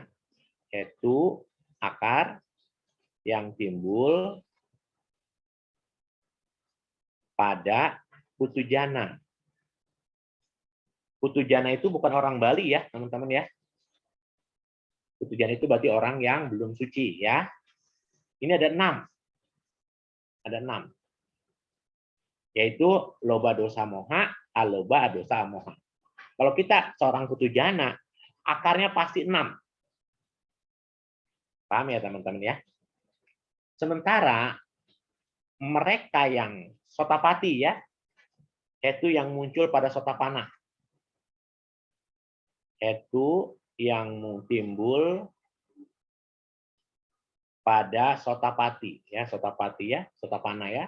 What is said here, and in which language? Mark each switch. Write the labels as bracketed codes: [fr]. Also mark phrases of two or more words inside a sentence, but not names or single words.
[id] Hetu akar yang timbul pada putujana. Putujana itu bukan orang Bali ya, teman-teman ya. Putujana itu berarti orang yang belum suci ya. Ini ada 6. Ada 6. Yaitu [pi] loba dosa moha, aloba dosa moha. [id] Kalau kita seorang putujana, akarnya pasti 6. Paham ya teman-teman ya? Sementara mereka yang sotapati ya, itu yang muncul pada sotapana. Itu yang timbul pada sotapati ya, sotapati ya, sotapana ya.